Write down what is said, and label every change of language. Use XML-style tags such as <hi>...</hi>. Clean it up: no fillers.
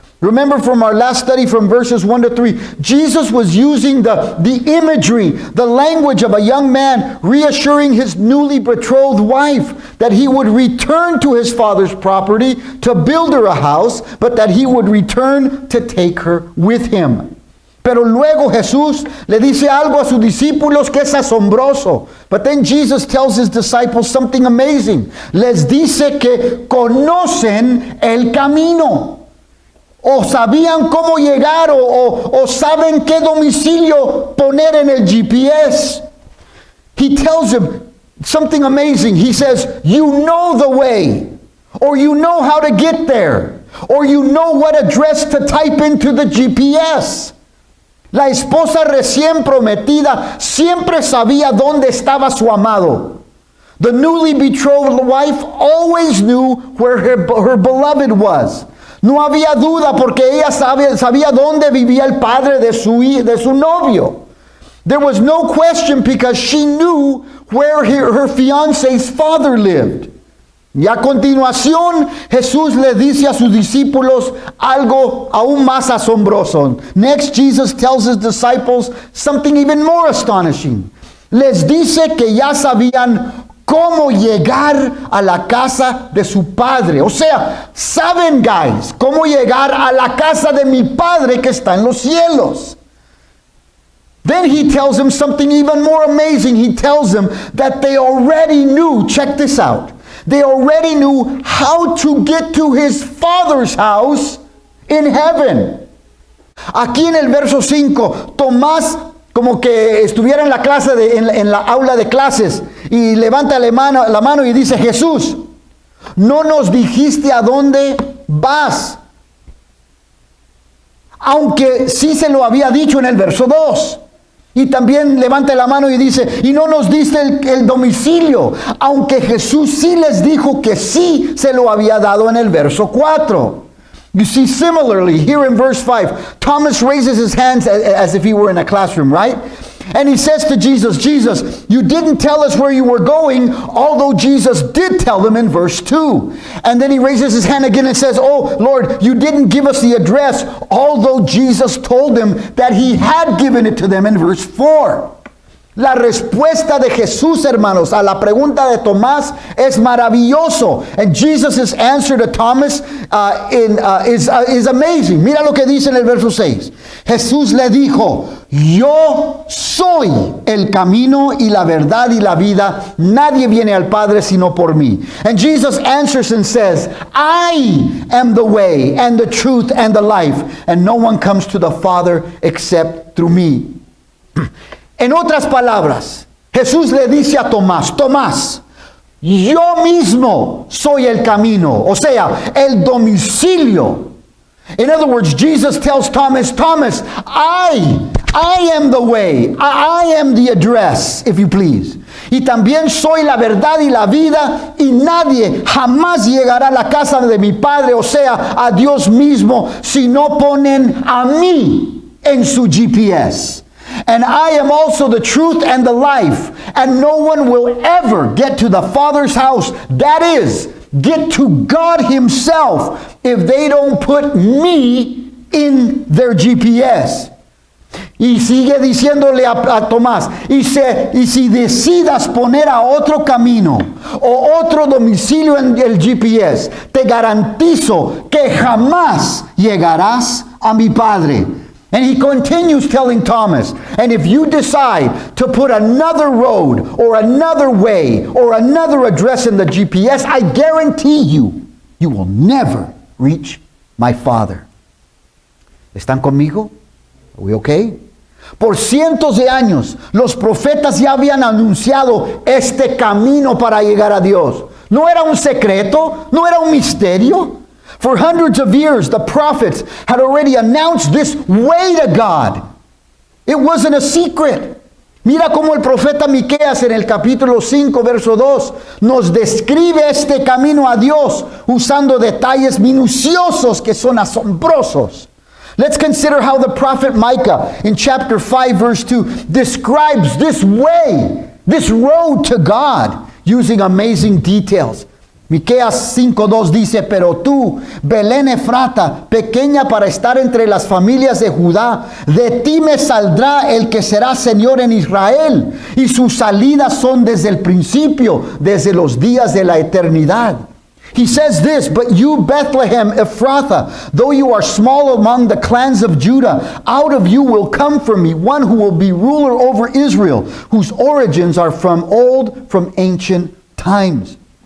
<en>Remember from our last study from verses 1 to 3, Jesus was using the imagery, the language of a young man reassuring his newly betrothed wife that he would return to his father's property to build her a house, but that he would return to take her with him.</en> <es>Pero luego Jesús le dice algo a sus discípulos que es asombroso.</es> <en>But then Jesus tells his disciples something amazing.</en> <es>Les dice que conocen el camino. O sabían cómo llegar, o saben qué domicilio poner en el GPS.</es> <en>He tells them something amazing. He says, you know the way, or you know how to get there, or you know what address to type into the GPS.</en> <es>La esposa recién prometida siempre sabía dónde estaba su amado.</es> <en>The newly betrothed wife always knew where her beloved was.</en> <es>No había duda porque ella sabía dónde vivía el padre de su novio.</es> <en>There was no question because she knew where her fiancé's father lived.</en> <es>Y a continuación, Jesús le dice a sus discípulos algo aún más asombroso.</es> <en>Next, Jesus tells his disciples something even more astonishing.</en> <es>Les dice que ya sabían cómo llegar a la casa de su padre. O sea, saben, guys, cómo llegar a la casa de mi padre que está en los cielos.</es> <en>Then he tells them something even more amazing. He tells them that they already knew, check this out, they already knew how to get to his father's house in heaven.</en> <es>Aquí en el verso 5, Tomás, como que estuviera en la clase, en la aula de clases, y levanta la mano y dice, Jesús, no nos dijiste a dónde vas. Aunque sí se lo había dicho en el verso 2. Y también levanta la mano y dice, y no nos diste el domicilio. Aunque Jesús sí les dijo que sí se lo había dado en el verso 4.</es> <en>You see, similarly, here in verse 5, Thomas raises his hands as if he were in a classroom, right? And he says to Jesus, Jesus, you didn't tell us where you were going, although Jesus did tell them in verse 2. And then he raises his hand again and says, oh, Lord, you didn't give us the address, although Jesus told them that he had given it to them in verse 4.</en> <es>La respuesta de Jesús, hermanos, a la pregunta de Tomás es maravilloso.</es> <en>And Jesus' answer to Thomas is amazing.</en> <es>Mira lo que dice en el verso 6. Jesús le dijo, yo soy el camino y la verdad y la vida. Nadie viene al Padre sino por mí.</es> <en>And Jesus answers and says, I am the way and the truth and the life. And no one comes to the Father except through me.</en> <es>En otras palabras, Jesús le dice a Tomás, Tomás, yo mismo soy el camino, o sea, el domicilio.</es> <en>In other words, Jesus tells Thomas, Thomas, I am the way, I am the address, if you please.</en> <es>Y también soy la verdad y la vida, y nadie jamás llegará a la casa de mi Padre, o sea, a Dios mismo, si no ponen a mí en su GPS.</es> <en>And I am also the truth and the life, and no one will ever get to the Father's house, that is, get to God Himself, if they don't put me in their GPS.</en> <es>Y sigue diciéndole a Tomás, y si decidas poner a otro camino o otro domicilio en el GPS, te garantizo que jamás llegarás a mi Padre.</es> <en>And he continues telling Thomas, and if you decide to put another road or another way or another address in the GPS, I guarantee you, you will never reach my Father.</en> <es>¿Están conmigo?</es> <en>Are we okay?</en> <es>Por cientos de años, los profetas ya habían anunciado este camino para llegar a Dios. No era un secreto, no era un misterio.</es> <en>For hundreds of years, the prophets had already announced this way to God. It wasn't a secret.</en> <es>Mira cómo el profeta Miqueas en el capítulo 5, verso 2, nos describe este camino a Dios usando detalles minuciosos que son asombrosos.</es> <en>Let's consider how the prophet Micah in chapter 5 verse 2 describes this way, this road to God, using amazing details.</en> <es>Miqueas 5:2 dice, pero tú, Belén Efrata, pequeña para estar entre las familias de Judá, de ti me saldrá el que será Señor en Israel, y sus salidas son desde el principio, desde los días de la eternidad.</es> <en>He says this, but you, Bethlehem Ephrathah, though you are small among the clans of Judah, out of you will come for me one who will be ruler over Israel, whose origins are from ancient times.</en>